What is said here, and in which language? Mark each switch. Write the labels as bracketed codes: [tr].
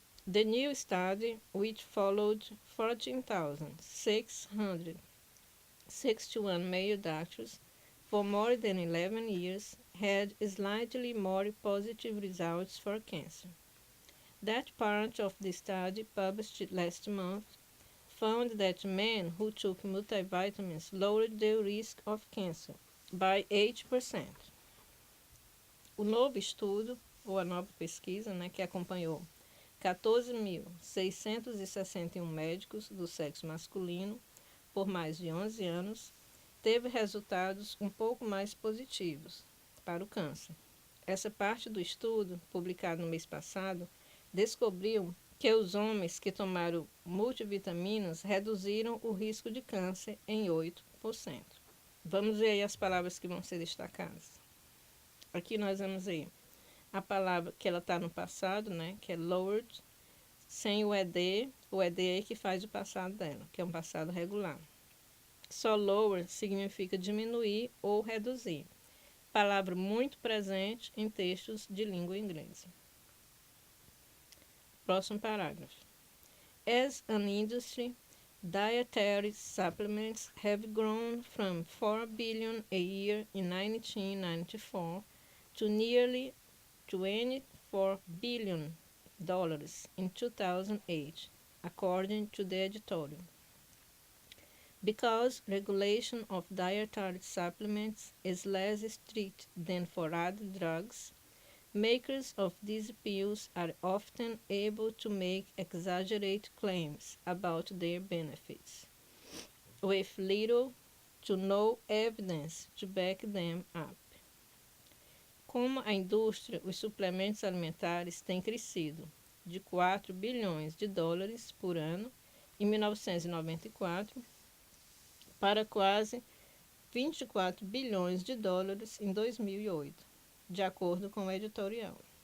[en] The new study, which followed 14,661 male doctors for more than 11 years, had slightly more positive results for cancer. That part of the study, published last month, found that men who took multivitamins lowered their risk of cancer by 8%. [pt] O novo estudo, ou a nova pesquisa, né, que acompanhou 14.661 médicos do sexo masculino por mais de 11 anos, teve resultados um pouco mais positivos para o câncer. Essa parte do estudo, publicado no mês passado, descobriu que os homens que tomaram multivitaminas reduziram o risco de câncer em 8%. Vamos ver aí as palavras que vão ser destacadas. Aqui nós vamos ver a palavra que ela está no passado, né, que é lowered, sem o ED é que faz o passado dela, que é um passado regular. Só lower significa diminuir ou reduzir. Palavra muito presente em textos de língua inglesa. Próximo parágrafo. [en] As an industry, dietary supplements have grown from 4 billion a year in 1994 to nearly $24 billion in 2008, according to the editorial. Because regulation of dietary supplements is less strict than for other drugs, makers of these pills are often able to make exaggerated claims about their benefits, with little to no evidence to back them up. [pt] Como a indústria, os suplementos alimentares têm crescido de 4 bilhões de dólares por ano em 1994 para quase 24 bilhões de dólares em 2008, de acordo com o editorial.